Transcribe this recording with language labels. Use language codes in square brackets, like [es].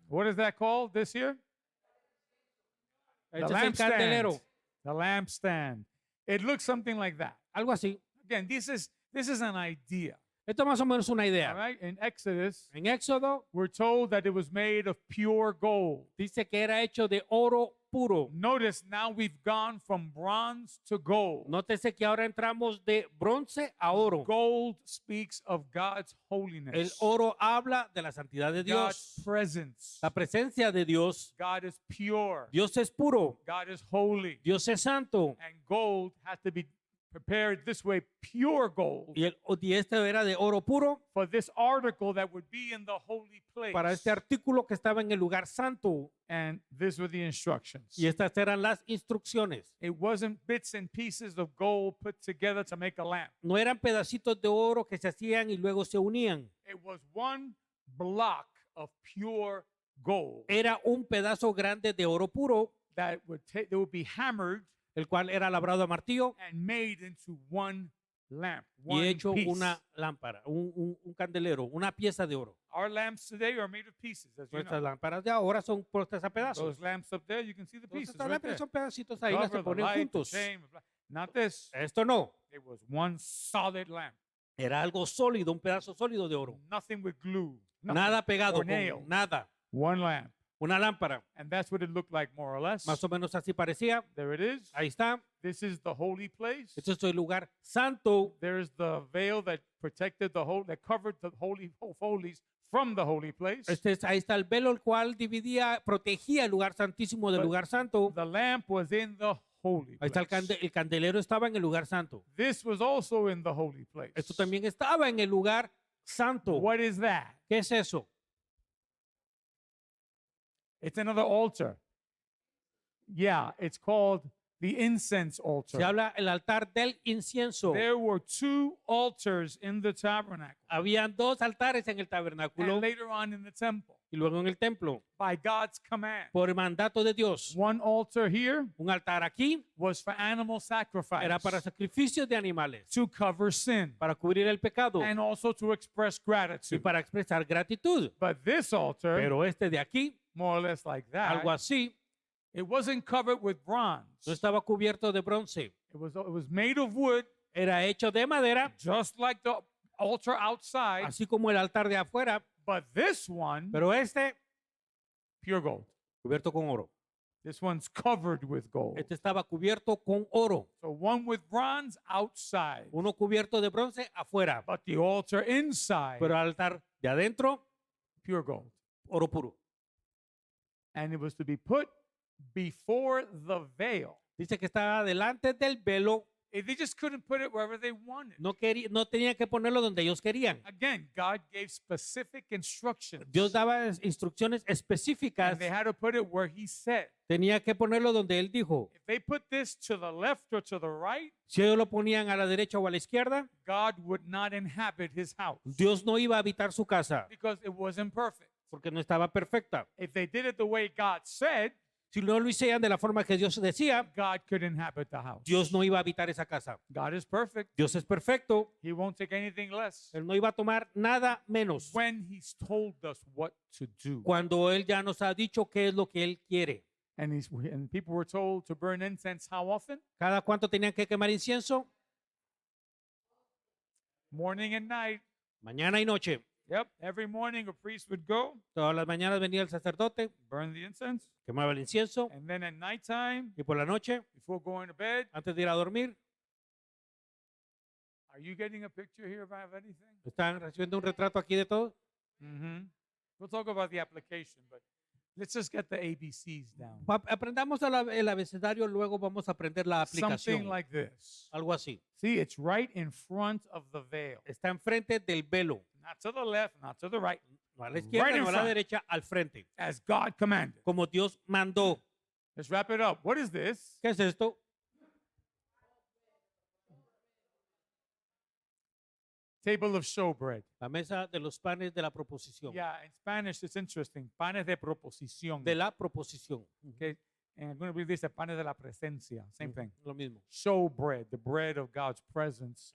[en] What is that called this year? [es] Este es el candelero. [en] The lampstand. It looks something like that. [es] Algo así. [en] Again, this is an idea. [es] Esto es más o menos una [en] All [es] idea. [en] right? In Exodus, [es] En Éxodo [en] we're told that it was made of pure gold. [es] dice que era hecho de oro puro. [en] Notice now we've gone from bronze to gold. [es] Nótese que ahora entramos de bronce a oro. [en] Gold speaks of God's [es] El [en] holiness, [es] oro habla de la santidad de [en] God's [es] Dios, [en] presence. [es] la presencia de Dios. [en] God is pure. [es] Dios es puro, [en] God is holy. [es] Dios es santo. [en] And gold has to be prepared this way, pure gold, [es] Y este era de oro puro [en] for this article that would be in the holy place. [es] para este artículo que estaba en el lugar santo. [en] And these were the instructions. [es] Y estas eran las instrucciones. [en] It wasn't bits and pieces of gold put together to make a lamp. [es] No eran pedacitos de oro que se hacían y luego se unían. [en] It was one block of pure gold [es] Era un pedazo grande de oro puro, [en] that would be hammered [es] el cual era labrado a martillo [en] and made into one lamp, [es] y [en] one [es] hecho [en] piece. [es] una lámpara, un candelero, una pieza de oro. [en] Our lamps today are made of pieces, as you [es] Nuestras lámparas de ahora son puestas a pedazos. [en] Those lamps up there, you can see the [es] Todas [en] pieces [es] estas [en] right there. [es] lámparas son pedacitos ahí, las [en] Cover, [es] se [en] the [es] ponen [en] light, the [es] juntos. [en] chain, the bla- Not this. [es] Esto no, [en] It was one solid lamp. [es] era algo sólido, un pedazo sólido de oro. [en] Nothing with glue. nothing. [es] Nada pegado, [en] or nail. [es] con nada. [en] One lamp. [es] Una lámpara, [en] And that's what it looked like, more or less. [es] más o menos así parecía. [en] There it is. [es] Ahí está. [en] This is the holy place. [es] Este es el lugar santo. [en] There's the veil that protected that covered the holy holies from the holy place. [es] Ahí está el velo, el cual protegía el lugar santísimo del [en] But [es] lugar santo. [en] The lamp was in the holy [es] Ahí está [en] place. [es] el candelero estaba en el lugar santo. [en] This was also in the holy place. [es] Esto también estaba en el lugar santo. [en] What is that? [es] ¿Qué es eso? [en] It's another altar. Yeah, it's called the incense [es] Se [en] altar. [es] habla el altar del incienso. [en] There were 2 altars in the tabernacle [es] Habían 2 altares en el [en] and [es] tabernáculo [en] later on in the temple [es] y luego en el templo, [en] by God's command. [es] por mandato de Dios. [en] One altar here [es] Un altar aquí [en] was for animal sacrifice [es] era para sacrificios de animales, [en] to cover sin [es] para cubrir el pecado [en] and also to express [es] y [en] gratitude. [es] para expresar gratitud. [en] But this altar, [es] Pero este de aquí, [en] more or less like that, [es] algo así, [en] it wasn't covered with bronze. [es] no estaba cubierto de bronce. [en] It was made of wood, [es] Era hecho de madera, [en] just like the altar outside. [es] así como el altar de afuera, [en] But this one, [es] pero este [en] pure gold. [es] cubierto con oro. [en] This one's covered with gold. [es] Este estaba cubierto con oro. [en] So one with bronze outside, [es] Uno cubierto de bronce afuera, [en] but the altar inside, [es] pero el altar de adentro, [en] pure gold. [es] oro puro. [en] And it was to be put before the veil. [es] Dice que estaba delante del velo. [en] They just couldn't put it wherever they wanted. [es] No tenían que ponerlo donde ellos querían. [en] Again, God gave specific instructions. [es] Dios daba instrucciones específicas. [en] And they had to put it where He said. [es] Tenía que ponerlo donde él dijo. [en] If they put this to the left or to the right, [es] Si ellos lo ponían a la derecha o a la izquierda, [en] God would not inhabit His house [es] Dios no iba a habitar su casa [en] because it wasn't perfect. [es] porque no estaba perfecta. [en] If they did it the way God said, [es] Si no lo hicieran de la forma que Dios decía, [en] God could inhabit the house. [es] Dios no iba a habitar esa casa. [en] God is perfect. [es] Dios es perfecto. [en] He won't take anything less. [es] Él no iba a tomar nada menos [en] When He's told us what to do. [es] cuando Él ya nos ha dicho qué es lo que Él quiere. [en] And people were told to burn incense how often? [es] ¿Cada cuánto tenían que quemar incienso? [en] Morning and night. [es] Mañana y noche. [en] Yep. Every morning a priest would go, [es] Todas las mañanas venía el sacerdote, [en] burn the incense. [es] quemaba el incienso [en] And then at nighttime, [es] y por la noche, [en] before going to bed, [es] antes de ir a dormir, [en] are you getting a picture here of anything? [es] están recibiendo un retrato aquí de todo. [en] We'll talk about the application, but let's just get the ABCs down. [es] Aprendamos el abecedario, luego vamos a aprender la [en] Something [es] aplicación. [en] like this. [es] Algo así. [en] See, it's right in front of the veil. [es] Está enfrente del velo. [en] Not to the left, not to the right. [es] No a la izquierda, [en] Right in [es] no a la [en] front. [es] derecha, al frente. [en] As God commanded. [es] Como Dios mandó. [en] Let's wrap it up. What is this? [es] ¿Qué es esto? [en] Table of showbread. [es] La mesa de los panes de la proposición. [en] Yeah, in Spanish it's interesting. [es] Panes de proposición. De la proposición. [en] Okay. And I'm going to read this, [es] panes de la presencia. [en] Same thing. [es] Lo mismo. [en] Showbread, the bread of God's presence.